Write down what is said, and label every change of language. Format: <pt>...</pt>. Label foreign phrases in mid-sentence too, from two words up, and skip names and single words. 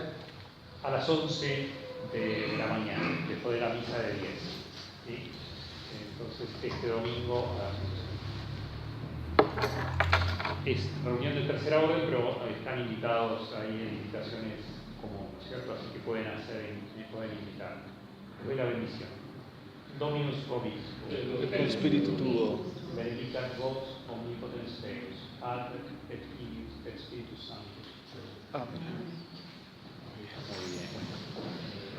<es>A las 11 de la mañana, después de la misa de 10. ¿Sí? Entonces, este domingo es reunión de tercera orden, pero están invitados ahí en invitaciones comunes, ¿cierto? Así que pueden invitar. Les doy la bendición.</es> <la>Dominus vobiscum.</la> <es>El Espíritu tuvo.</es> <la>Benedictat vos omnipotens Deus, Pater et Filius et Spiritus Sanctus.</la> <es>Amén. Muy bien.</es>